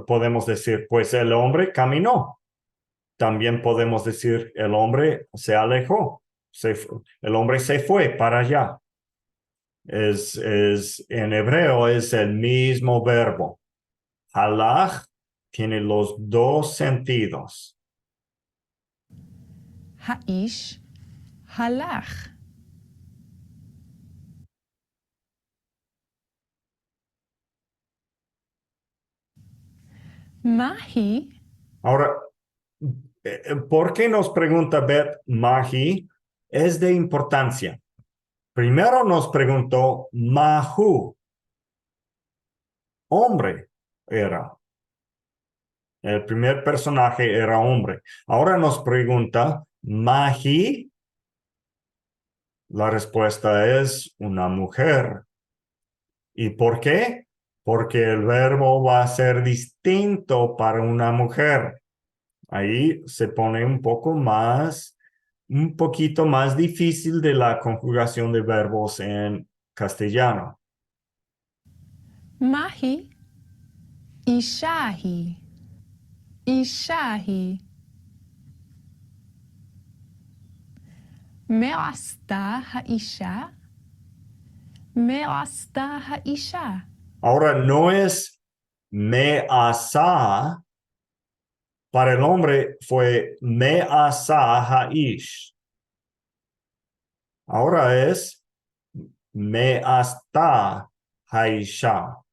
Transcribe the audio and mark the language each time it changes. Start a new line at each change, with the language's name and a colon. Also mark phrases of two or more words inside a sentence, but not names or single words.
Spanish: Podemos decir, pues el hombre caminó. También podemos decir, el hombre se alejó. El hombre se fue para allá. En hebreo es el mismo verbo. Halach tiene los dos sentidos.
Hebrew: האיש הלך. מהי
Spanish: Ahora, ¿por qué nos pregunta Beth Mahi? Es de importancia. Primero nos preguntó Mahu. Hombre era. El primer personaje era hombre. Ahora nos pregunta Mahi. La respuesta es una mujer. ¿Y por qué? Porque el verbo va a ser distinto para una mujer. Ahí se pone un poquito más difícil de la conjugación de verbos en castellano.
Hebrew: מהי אישה היא. אישה היא. מה עשתה האישה? מה עשתה האישה?
Spanish: Ahora no es
Hebrew: מה עשה.
Spanish: Para el hombre fue
Hebrew: מה עשה האיש.
Spanish: Ahora es
Hebrew: מה עשתה האישה.